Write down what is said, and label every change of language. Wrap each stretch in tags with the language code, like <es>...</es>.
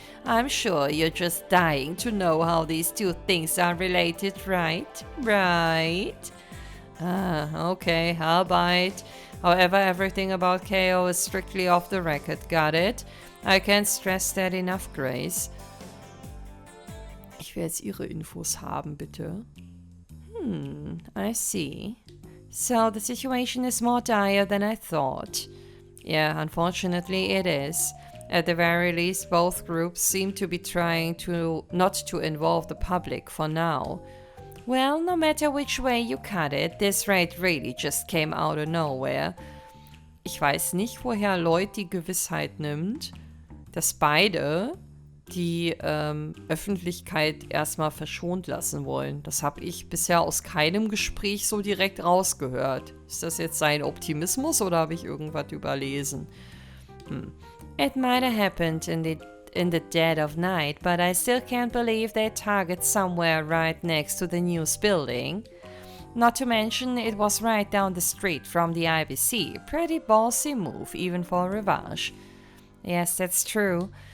<en>I'm sure you're just dying to know how these two things are related, right? Right? Okay, I'll bite. However, everything about KO is strictly off the record, got it? I can't stress that enough, Grace.</en> <de>Ich will jetzt Ihre Infos haben, bitte.</de> <en>I see. So the situation is more dire than I thought. Yeah, unfortunately it is. At the very least, both groups seem to be trying not to involve the public for now. Well, no matter which way you cut it, this raid really just came out of nowhere.</en> <de>Ich weiß nicht, woher Lloyd die Gewissheit nimmt, dass beide die Öffentlichkeit erstmal verschont lassen wollen. Das habe ich bisher aus keinem Gespräch so direkt rausgehört. Ist das jetzt sein Optimismus oder habe ich irgendwas überlesen?</de> <en>It might have happened in the dead of night, but I still can't believe they target somewhere right next to the news building. Not to mention, it was right down the street from the IBC. Pretty ballsy move, even for Revache. Yes, that's true.</en>